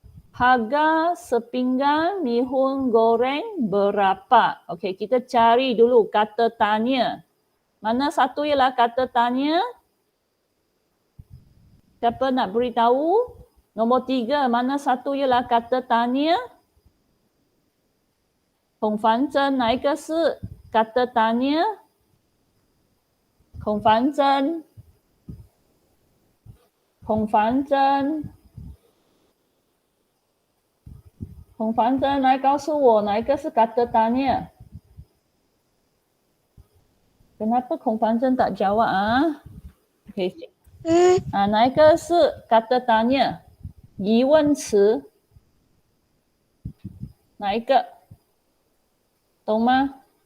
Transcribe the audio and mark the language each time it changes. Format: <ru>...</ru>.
<ms>Harga sepinggan mihun goreng berapa? Okey, kita cari dulu kata tanya. Mana satu ialah kata tanya? Siapa nak beritahu? Nombor 3, mana satu ialah kata tanya?</ms> <zh>孔繁珍，哪一个是 kata tanya？孔繁珍，孔繁珍，孔繁珍，来告诉我哪一个是 kata tanya？</zh> <ms>Kenapa 孔繁珍 tak jawab ah? Okay.</ms> <zh>哪一个是 kata tanya？疑问词，哪一个？懂吗？</zh>